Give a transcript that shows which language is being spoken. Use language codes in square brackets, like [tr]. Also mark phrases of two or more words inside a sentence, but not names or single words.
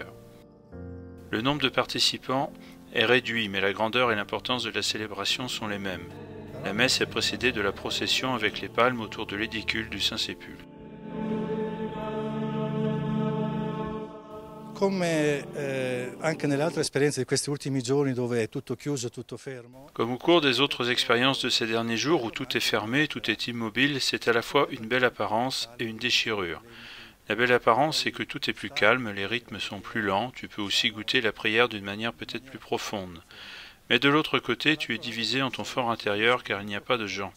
[fr] Le nombre de participants est réduit, mais la grandeur et l'importance de la célébration sont les mêmes. La messe est précédée de la procession avec les palmes autour de l'édicule du Saint-Sépulcre. [it] Comme anche nelle altre esperienze di questi ultimi giorni dove è tutto chiuso, tutto fermo. [fr] Comme au cours des autres expériences de ces derniers jours où tout est fermé, tout est immobile, c'est à la fois une belle apparence et une déchirure. La belle apparence, c'est que tout est plus calme, les rythmes sont plus lents, tu peux aussi goûter la prière d'une manière peut-être plus profonde. Mais de l'autre côté, tu es divisé en ton fort intérieur car il n'y a pas de gens.